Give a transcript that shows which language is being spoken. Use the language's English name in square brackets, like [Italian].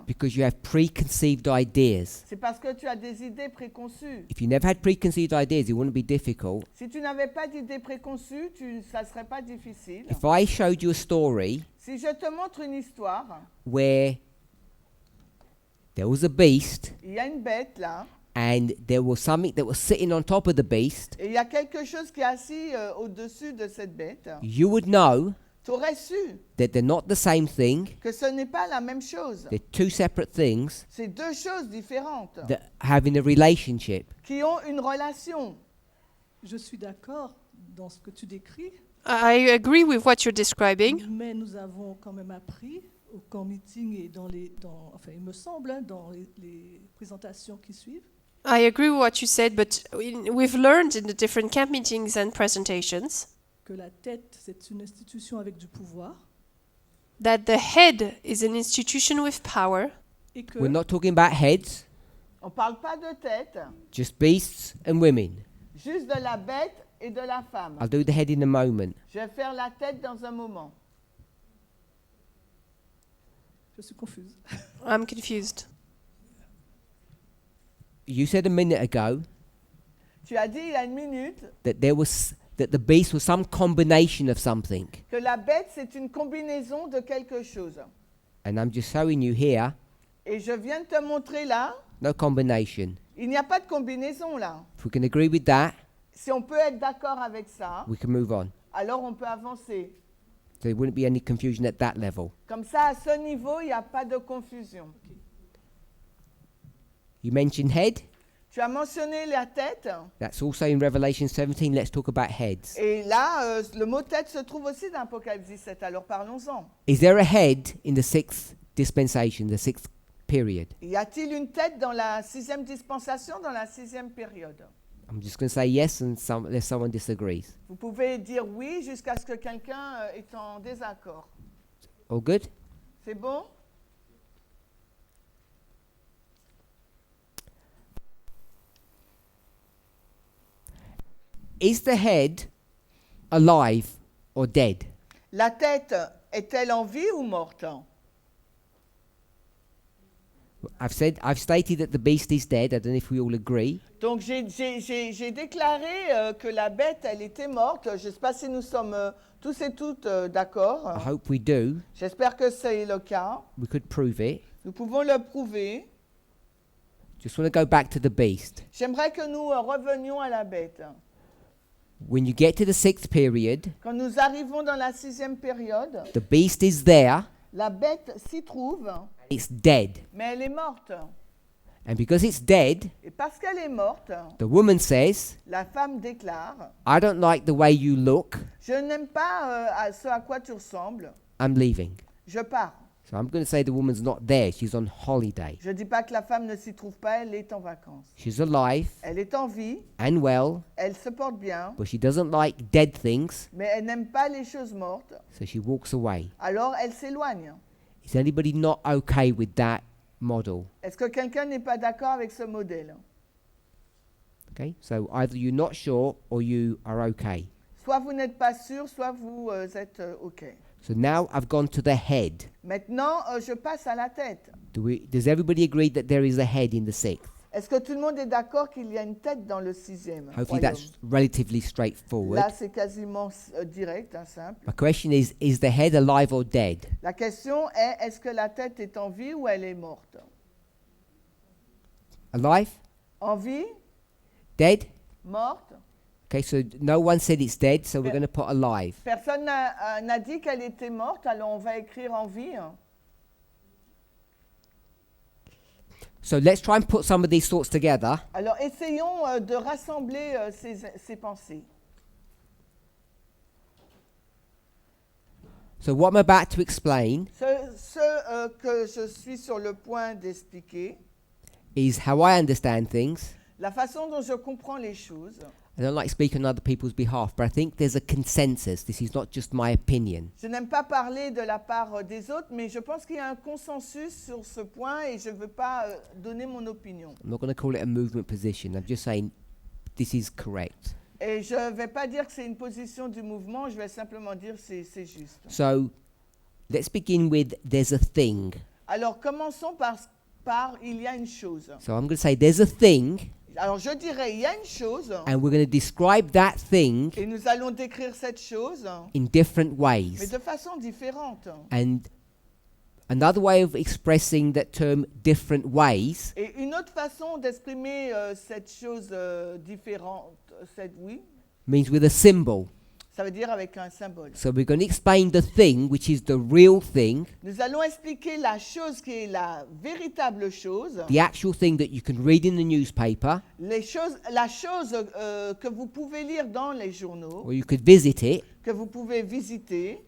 [English] because you have preconceived ideas. [French] C'est parce que tu as des idées préconçues. [English] If you never had preconceived ideas, it wouldn't be difficult. [French] Si tu n'avais pas d'idées préconçues, ça ne serait pas difficile. [English] If I showed you a story [French] Si je te montre une histoire, [English] where there was a beast [French] il y a une bête là, [English] and there was something that was sitting on top of the beast, [French] et il y a quelque chose qui est assis au-dessus de cette bête, [English] you would know [French] tu aurais su [English] that they're not the same thing. [French] que ce n'est pas la même chose. [English] They're two separate things [French] C'est deux choses différentes [English] that having a relationship. [French] qui ont une relation. Je suis d'accord dans ce que tu décris, [English] I agree with what you're describing, [French] mais nous avons quand même appris au camp meeting et enfin, il me semble, hein, dans les présentations qui suivent, [English] I agree with what you said, but we've learned in the different camp meetings and presentations [French] que la tête, c'est une institution avec du pouvoir [English] that the head is an institution with power, [French] et que [English] We're not talking about heads, [French] On ne parle pas de tête, [English] just beasts and women. [French] juste de la bête et de la femme. [English] I'll do the head in a moment. [French] Je vais faire la tête dans un moment. je suis confuse. [English] I'm confused. You said a minute ago [French] Tu as dit il y a une minute [English] that the beast was some combination of something. [French] que la bête, c'est une combinaison de quelque chose. [English] And I'm just showing you here, [French] Et je viens de te montrer là, [English] no combination. [French] il n'y a pas de combinaison là. [English] If we can agree with that, [French] Si on peut être d'accord avec ça, [English] we can move on. [French] alors on peut avancer. [English] So there wouldn't be any confusion at that level. [French] Comme ça, à ce niveau, il n'y a pas de confusion. [English] You mentioned head. [French] Tu as mentionné la tête, [English] That's also in Revelation 17. Let's talk about heads. [French] et là, le mot tête se trouve aussi dans Apocalypse 17, alors parlons-en. [English] Is there a head in the sixth dispensation, the sixth period? [French] Y a-t-il une tête dans la sixième dispensation, dans la sixième période? [English] I'm just going to say yes unless someone disagrees. [French] Vous pouvez dire oui jusqu'à ce que quelqu'un est en désaccord. [English] All good? [French] C'est bon? [English] Is the head alive or dead? [French] La tête, est-elle en vie ou morte? [English] I've stated that the beast is dead. I don't know if we all agree. [French] Donc j'ai déclaré que la bête, elle était morte. Je ne sais pas si nous sommes tous et toutes d'accord. [English] I hope we do. [French] J'espère que c'est le cas. [English] We could prove it. [French] Nous pouvons le prouver. [English] Just want to go back to the beast. [French] J'aimerais que nous revenions à la bête. [English] When you get to the sixth period, [French] Quand nous arrivons dans la sixième période, [English] the beast is there. [French] la bête s'y trouve, [English] It's dead. [French] mais elle est morte. [English] And because it's dead, [French] Et parce qu'elle est morte, [English] the woman says, [French] la femme déclare, [English] I don't like the way you look. [French] je n'aime pas ce à quoi tu ressembles, [English] I'm leaving. [French] je pars. [English] So I'm going to say the woman's not there. She's on holiday. [French] Je ne dis pas que la femme ne s'y trouve pas, elle est en vacances. [English] She's alive [French] Elle est en vie, [English] and well, [French] elle se porte bien, [English] but she doesn't like dead things. [French] mais elle n'aime pas les choses mortes, [English] So she walks away. [French] alors elle s'éloigne. [English] Is anybody not okay with that model? [French] Est-ce que quelqu'un n'est pas d'accord avec ce modèle? [English] Okay, so either you're not sure or you are okay. [French] Soit vous n'êtes pas sûr, soit vous êtes OK. [English] So now I've gone to the head. [French] Maintenant, je passe à la tête. [English] Does everybody agree that there is a head in the sixth? [French] Est-ce que tout le monde est d'accord qu'il y a une tête dans le sixième [English] Hopefully that's relatively straightforward. [French] Là, c'est quasiment direct, simple. [English] My question is the head alive or dead? [French] La question est, est-ce que la tête est en vie ou elle est morte? [English] Alive? [French] En vie? [English] Dead? [French] Morte? [English] Okay, so no one said it's dead, so we're Yeah. going to put alive. [French] Personne n'a dit qu'elle était morte, alors on va écrire en vie. [English] So let's try and put some of these thoughts together. [French] Alors essayons de rassembler ces pensées. [English] So what I'm about to explain [French] Ce que je suis sur le point d'expliquer, [English] is how I understand things. [French] la façon dont je comprends les choses. [English] I don't like speaking on other people's behalf, but I think there's a consensus. This is not just my opinion. [French] Je n'aime pas parler de la part des autres, mais je pense qu'il y a un consensus sur ce point et je ne veux pas donner mon opinion. [English] I'm not going to call it a movement position. I'm just saying this is correct. [French] Et je ne vais pas dire que c'est une position du mouvement, je vais simplement dire que c'est juste. [English] So let's begin with there's a thing. [French] Alors commençons par il y a une chose. [English] So I'm going to say there's a thing, [French] Alors je dirais il y a une chose [English] and we're going to describe that thing [French] et nous allons décrire cette chose, [English] in different [French] mais [English] ways. [French] de façon différente. [English] And Another way of expressing that term different ways [French] Et une autre façon d'exprimer cette chose différente, oui, [English] means with a symbol. [French] ça veut dire avec un symbole. [English] So we're going to explain the thing, which is the real thing, [French] Nous allons expliquer la chose qui est la véritable chose, [English] the actual thing that you can read in the newspaper, [French] la chose que vous pouvez lire dans les journaux, [English] or you could visit it. [French] que vous pouvez visiter.